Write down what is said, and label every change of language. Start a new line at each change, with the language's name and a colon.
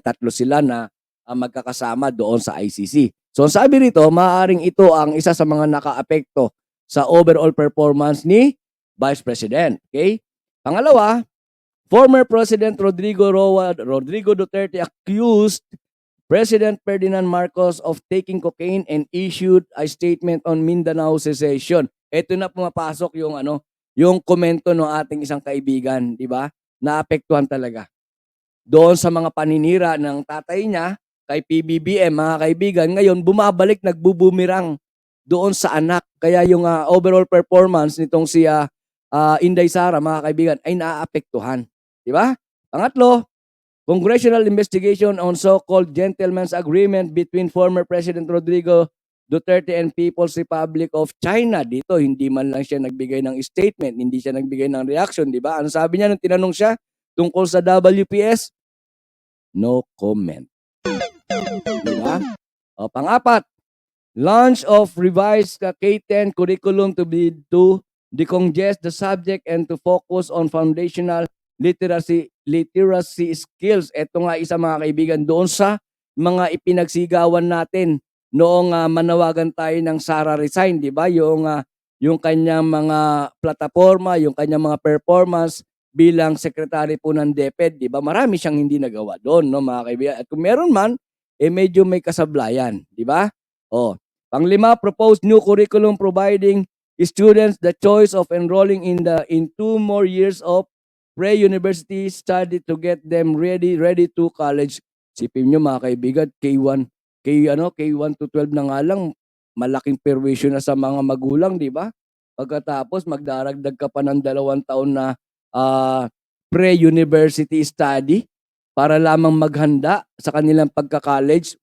Filipino: Tatlo sila na magkakasama doon sa ICC. So sabi rito, maaaring ito ang isa sa mga nakaapekto sa overall performance ni Vice President. Okay? Pangalawa,
English: former President Rodrigo Duterte accused President Ferdinand Marcos of taking cocaine and issued a statement on Mindanao secession.
Filipino: Ito na pumapasok yung komento ng ating isang kaibigan, di ba? Naapektuhan talaga. Doon sa mga paninira ng tatay niya kay PBBM, mga kaibigan, ngayon bumabalik, nagbubumirang doon sa anak. Kaya yung overall performance nitong si Inday Sara, mga kaibigan, ay naaapektuhan. Di ba? Pangatlo,
English: congressional investigation on so-called gentleman's agreement between former President Rodrigo Duterte and People's Republic of China.
Filipino: Dito, hindi man lang siya nagbigay ng statement, hindi siya nagbigay ng reaction, di ba? Ano sabi niya nung tinanong siya tungkol sa WPS?
English: No comment.
Filipino: Di ba? Pang-apat,
English: launch of revised K-10 curriculum to decongest the subject and to focus on foundational literacy skills.
Filipino: Ito nga isa mga kaibigan doon sa mga ipinagsigawan natin noong manawagan tayo ng Sara resign, di ba? Yung kanyang mga plataforma, yung kanyang mga performance bilang secretary po ng DepEd, di ba? Marami siyang hindi nagawa doon, no, mga kaibigan. At kung meron man, medyo may kasablayan, di ba? Panglima,
English: proposed new curriculum providing students the choice of enrolling in 2 more years of pre-university study to get them ready to college.
Filipino: Sipin nyo mga kaibigan, K1 to 12 na nga lang, malaking perwisyo na sa mga magulang, di ba? Pagkatapos, magdaragdag ka pa ng 2 taon na pre-university study para lamang maghanda sa kanilang pagka-college.